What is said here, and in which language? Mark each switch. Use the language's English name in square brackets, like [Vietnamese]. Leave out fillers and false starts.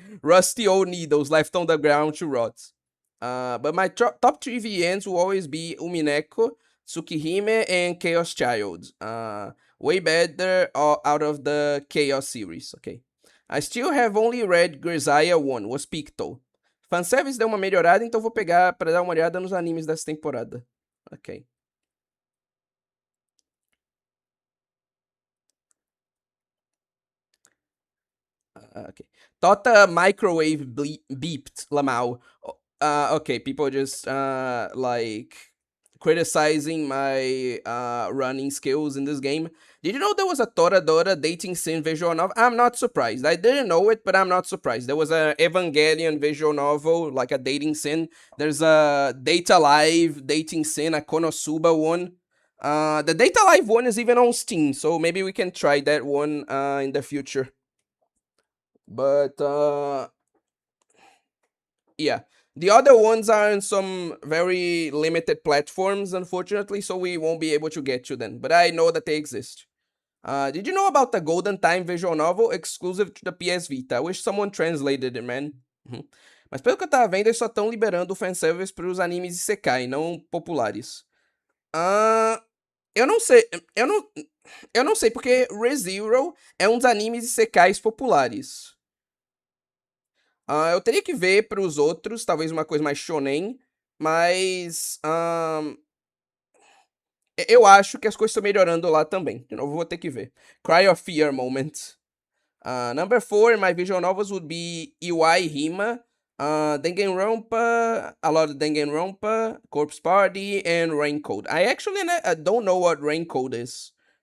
[English] Rusty old needles left on the ground to rot. But my top 3 VNs will always be Umineko, Tsukihime, and Chaos Child. Way better out of the Chaos series, okay. I still have only read Grisaya 1, was Picto. [Portuguese] Fanservice deu uma melhorada, então vou pegar pra dar uma olhada nos animes dessa temporada. Ok. [English] Okay. Tota microwave beeped, Lamau. Okay, people just like criticizing my running skills in this game. Did you know there was a Toradora dating sim visual novel? I'm not surprised. I didn't know it, but I'm not surprised. There was a Evangelion visual novel, like a dating sim. There's a Data Live dating sim, a Konosuba one. The Data Live one is even on Steam, so maybe we can try that one in the future. But yeah, the other ones are on some very limited platforms, unfortunately, so we won't be able to get to them. But I know that they exist. Did you know about the Golden Time visual novel exclusive to the PS Vita? I wish someone translated it, man. [Portuguese] Mas pelo que eu tava vendo, eles só estão liberando o fanservice pros animes Isekai, não populares. Eu não sei. Eu não sei, porque ReZero é um dos animes Isekais populares. Eu teria que ver pros outros, talvez uma coisa mais shonen, mas eu acho que as coisas estão melhorando lá também. De novo, vou ter que ver. Cryoffear moment. [English] Number 4 in my visual novels would be Iwai Hima, Danganronpa, a lot of Danganronpa, Corpse Party, and Raincoat. I actually don't know what Raincoat is.